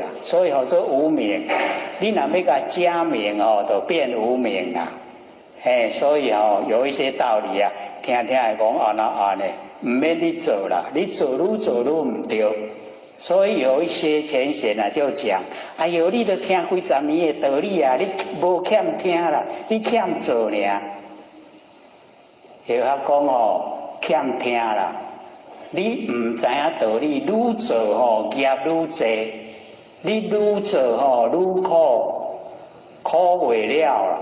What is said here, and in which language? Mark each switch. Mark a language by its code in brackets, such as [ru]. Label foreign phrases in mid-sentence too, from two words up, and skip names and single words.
[nan] 所以做无明，你若要甲加明就变无明啦。所以有一些道理啊，听会讲安尼，唔免你做啦，你做愈唔对。所以有一些前贤啊就讲，哎呦，你都听几十年的道理啊，你无欠听啦，你欠做尔。有他讲欠听啦，你唔知影道理，愈做业愈济，你愈做愈苦，苦袂了啦。